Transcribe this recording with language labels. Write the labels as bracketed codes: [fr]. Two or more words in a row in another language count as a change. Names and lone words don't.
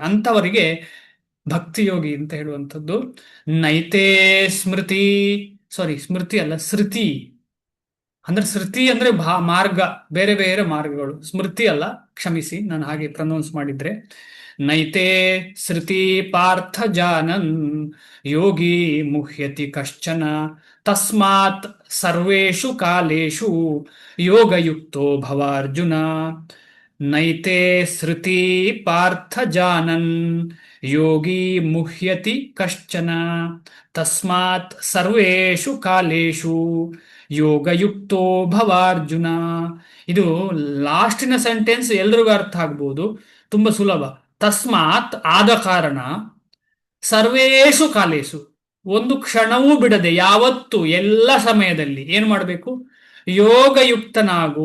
[kn] ಅಂಥವರಿಗೆ ಭಕ್ತಿಯೋಗಿ ಅಂತ ಹೇಳುವಂಥದ್ದು. ನೈತೇ ಸ್ಮೃತಿ, ಸಾರಿ ಸ್ಮೃತಿ ಅಲ್ಲ, ಶ್ರುತಿ ಅಂದ್ರೆ, ಶ್ರುತಿ ಅಂದ್ರೆ ಮಾರ್ಗ, ಬೇರೆ ಬೇರೆ ಮಾರ್ಗಗಳು. ಸ್ಮೃತಿ ಅಲ್ಲ, ಕ್ಷಮಿಸಿ, ನಾನು ಹಾಗೆ ಪ್ರನೌನ್ಸ್ ಮಾಡಿದ್ರೆ. [sa] ನೈತೆ ಶ್ರುತಿ ಪಾರ್ಥ ಜಾನನ್ ಯೋಗಿ ಮುಹ್ಯತಿ ಕಶ್ಚನ ತಸ್ಮಾತ್ ಸರ್ವೇಷು ಕಾಲೇಷು ಯೋಗಯುಕ್ತೋ ಭವಾರ್ಜುನ. ನೈತೆ ಶ್ರುತಿ ಪಾರ್ಥ ಜಾನನ್ ಯೋಗಿ ಮುಹ್ಯತಿ ಕಶ್ಚನ ತಸ್ಮಾತ್ ಸರ್ವೇಷು ಕಾಲೇಷು ಯೋಗಯುಕ್ತೋ ಭವಾರ್ಜುನ. [kn] ಇದು ಲಾಸ್ಟಿನ ಸೆಂಟೆನ್ಸ್ ಎಲ್ರಿಗೂ ಅರ್ಥ ಆಗ್ಬೋದು, ತುಂಬಾ ಸುಲಭ. ತಸ್ಮಾತ್ ಆದ ಕಾರಣ, [sa] ಸರ್ವೇಷು ಕಾಲೇಸು [kn] ಒಂದು ಕ್ಷಣವೂ ಬಿಡದೆ, ಯಾವತ್ತು ಎಲ್ಲ ಸಮಯದಲ್ಲಿ ಏನ್ ಮಾಡಬೇಕು, ಯೋಗಯುಕ್ತನಾಗು.